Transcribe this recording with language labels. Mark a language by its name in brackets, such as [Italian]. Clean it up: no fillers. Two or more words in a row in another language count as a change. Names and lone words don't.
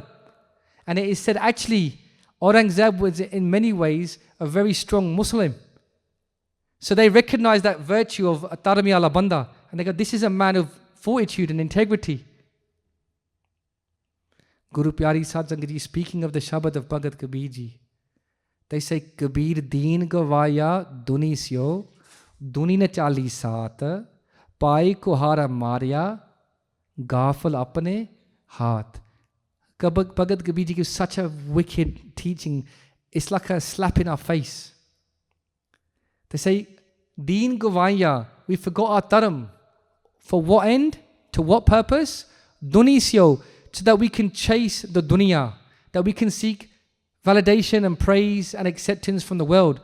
[English] And it is said actually Aurangzeb was in many ways a very strong Muslim. So they recognize that virtue of Tarami ala Banda, and they go, this is a man of fortitude and integrity. [Punjabi] ਗੁਰੂ ਪਿਆਰੀ ਸਾਧ ਸੰਗਤ ਜੀ, [English] speaking of the Shabad of Bhagat Kabir Ji, they say, [Punjabi] ਕਬੀਰ ਦੀਨ ਗਵਾਇਆ ਦੁਨੀ ਸਿਉ, ਦੁਨੀ ਨੇ ਚਲੀ ਸਾਥ, ਪਾਇ ਕੁਹਾੜਾ ਮਾਰਿਆ, ਗਾਫਲ ਆਪਣੇ ਹਾਥ. [English] Bhagat Kabir Ji gives such a wicked teaching. It's like a slap in our face. They say, [Punjabi] ਦੀਨ ਗਵਾਇਆ, [English] we forgot our dharam. For what end? To what purpose? Dunisyo, so that we can chase the dunya, that we can seek validation and praise and acceptance from the world.